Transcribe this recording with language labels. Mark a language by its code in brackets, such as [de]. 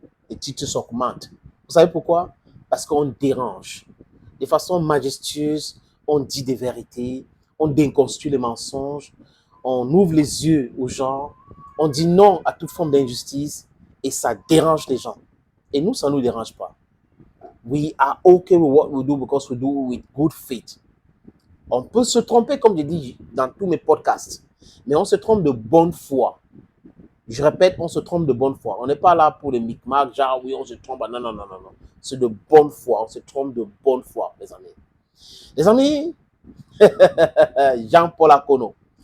[fr] Les titres s'augmentent. Vous savez pourquoi? Parce qu'on dérange. De façon majestueuse, on dit des vérités, on déconstruit les mensonges, on ouvre les yeux aux gens, on dit non à toute forme d'injustice et ça dérange les gens. Et nous, ça ne nous dérange pas. [en] We are okay with what we do because we do with good faith. [fr] On peut se tromper, comme je dis dans tous mes podcasts, mais on se trompe de bonne foi. Je répète, on se trompe de bonne foi. On n'est pas là pour les micmacs, genre oui, on se trompe. Non, non, non, non, non. C'est de bonne foi. On se trompe de bonne foi, les amis. Les amis, Jean-Paul Akono.